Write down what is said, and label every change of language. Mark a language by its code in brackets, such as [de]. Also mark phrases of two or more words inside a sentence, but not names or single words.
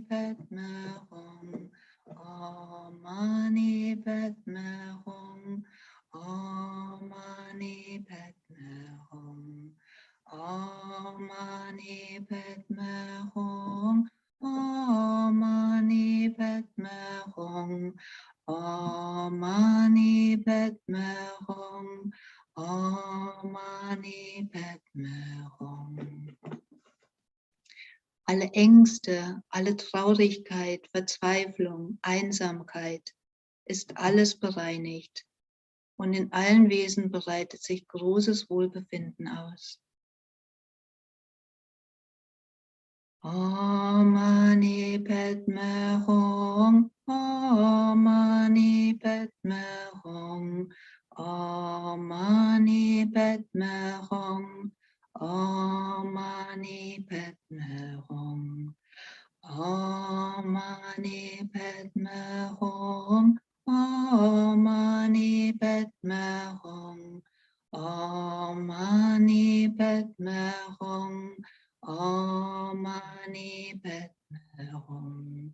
[sa] Padme Hum, Om Mani Padme Hum, Om Mani Padme Hum, Om Mani Padme Hum, Om Mani Padme Hum, Om Mani Padme Hum, Om Mani Padme Hum. [de] Alle Ängste, alle Traurigkeit, Verzweiflung, Einsamkeit ist alles bereinigt und in allen Wesen breitet sich großes Wohlbefinden aus. [sa] Om Mani Padme Hum, Om Mani Padme Hum, Om Mani Padme Hum, Om Mani Padme Hum, Om Mani Padme Hum, Om Mani Padme Hum, Om Mani Padme Hum.